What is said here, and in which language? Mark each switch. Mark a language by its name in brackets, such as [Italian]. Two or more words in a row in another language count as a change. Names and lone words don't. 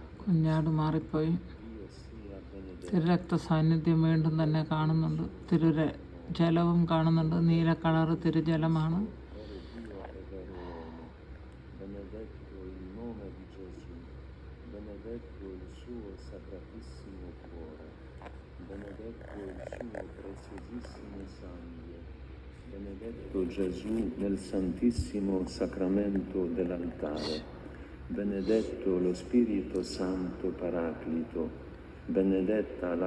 [Malayalam] കുഞ്ഞാട് മാറിപ്പോയി. തിരുരക്ത സാന്നിധ്യം വീണ്ടും തന്നെ കാണുന്നുണ്ട്. ജലവും കാണുന്നുണ്ട്. നീല കളറ് തിരുജലമാണ്. [Italian] Benedetto il nome di Gesù, benedetto il suo sacratissimo cuore, benedetto il suo preziosissimo sangue, benedetto Gesù nel santissimo sacramento dell'altare, benedetto lo Spirito Santo Paraclito, benedetta la